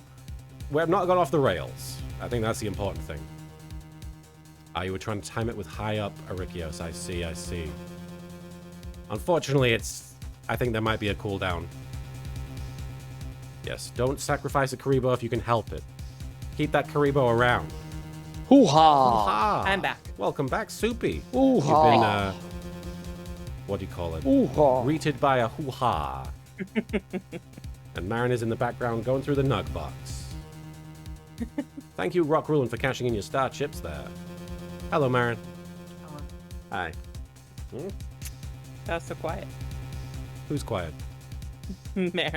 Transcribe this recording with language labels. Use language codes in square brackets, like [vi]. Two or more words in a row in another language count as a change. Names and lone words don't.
[en] We have not gone off the rails. I think that's the important thing. You were trying to time it with high up, Erikios. I see. Unfortunately, I think there might be a cooldown. Yes, don't sacrifice a Karibo if you can help it. Keep that Karibo around. Hoo-ha! Hoo-ha! I'm back. Welcome back, Soupy. Hoo-ha! You've been, what do you call it? Hoo-ha! Greeted by a hoo-ha. And Marin is in the background going through the nug box. Thank you, Rock Rulin, for cashing in your star chips there. Hello, Marin. Hello. Hi. That was so quiet. Who's quiet? Marin.